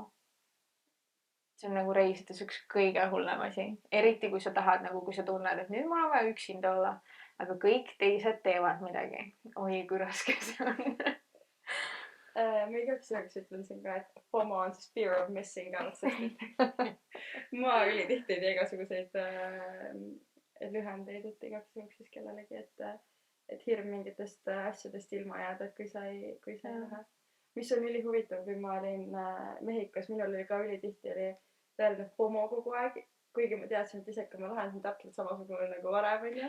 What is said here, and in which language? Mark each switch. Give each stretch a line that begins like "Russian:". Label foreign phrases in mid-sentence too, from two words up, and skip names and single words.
Estonian: See on nagu reisides üks kõige hullem asi. Eriti kui sa tahad, nagu kui sa tunned, et nüüd mul on vaja üksinda olla, aga kõik teised teevad midagi. Oi, kui raske see on. Ma igaks juhuks ütlen siin ka, et FOMO on siis
English: fear of missing out,
Estonian: sest et ma ülitihti ei tee igasuguseid lühendeid, et igaks juhuks siis kellelegi, et hirm mingitest asjadest ilma jääda, et kui sa ei lähe. Mis on ülihuvitav, kui ma olin Mehhikos, minul oli ka ülitihti oli tõeline FOMO kogu aeg, kuigi ma teadsin, et isegi ma lähen siin täpselt samasugune nagu varem, on ju.